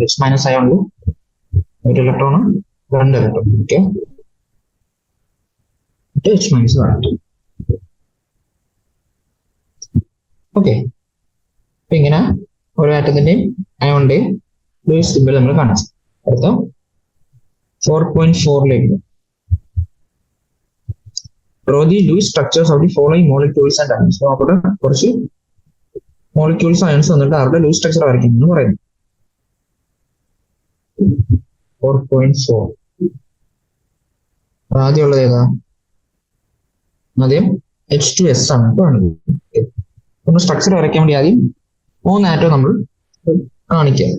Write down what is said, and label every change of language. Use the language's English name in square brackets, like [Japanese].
[Malayalam] H- ആയതുകൊണ്ട് ഒരു ഇലക്ട്രോണും 2 electron. Okay, H- കാണിക്കും. ഓക്കെ, അപ്പൊ ഇങ്ങനെ ഓരോ ആറ്റത്തിന്റെയും അയോണിന്റെയും ലൂയിസ് സിംബൽ നമ്മൾ കാണിച്ചു. അടുത്ത 4.4ലേക്ക് [English] draw the Lewis structures of the following molecules and ions. [Malayalam] നോക്കട്ടെ, കുറച്ച് മോളിക്യൂൾസ് അയൺസ് വന്നിട്ട് അവരുടെ ലൂയിസ് സ്ട്രക്ചർ വരയ്ക്കും എന്ന് പറയുന്നു. 4.4 ആദ്യമുള്ളത് ഏതാ? ആദ്യം H2S ആണ് കാണുന്നത്. ഒന്ന് സ്ട്രക്ചർ വരയ്ക്കാൻ വേണ്ടി ആദ്യം 3 ആറ്റം നമ്മൾ കാണിക്കുക.